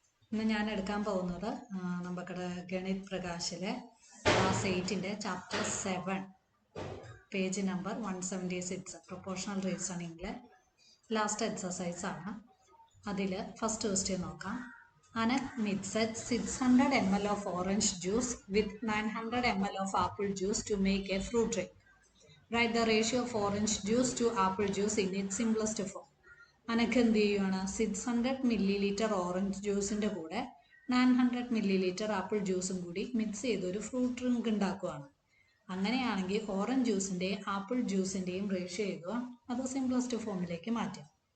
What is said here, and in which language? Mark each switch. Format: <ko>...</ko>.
<ml>ഇന്ന് ഞാൻ എടുക്കാൻ പോകുന്നത് നമ്മുടെ ഗണിത് പ്രകാശിലെ class 8-ൻ്റെ chapter 7 page number 176 proportional റീസണിങ്ങിലെ last exercise ആണ്. അതിൽ ഫസ്റ്റ് ക്വസ്റ്റ്യൻ നോക്കാം.</ml> <en>Anak mixed 600 ml of orange juice with 900 ml of apple juice to make a fruit drink. Write the ratio of orange juice to apple juice in its simplest form.</en> <ml>അനക്ക് എന്ത് ചെയ്യുവാണ്? 600 ml orange ജ്യൂസിൻ്റെ കൂടെ 900 ml apple ജ്യൂസും കൂടി mix ചെയ്തൊരു fruit drink ഉണ്ടാക്കുവാണ്. അങ്ങനെയാണെങ്കിൽ orange ജ്യൂസിൻ്റെയും apple ജ്യൂസിൻ്റെയും ratio എഴുതുക, അത് സിംപ്ലസ്റ്റ് ഫോമിലേക്ക് മാറ്റാം.</ml>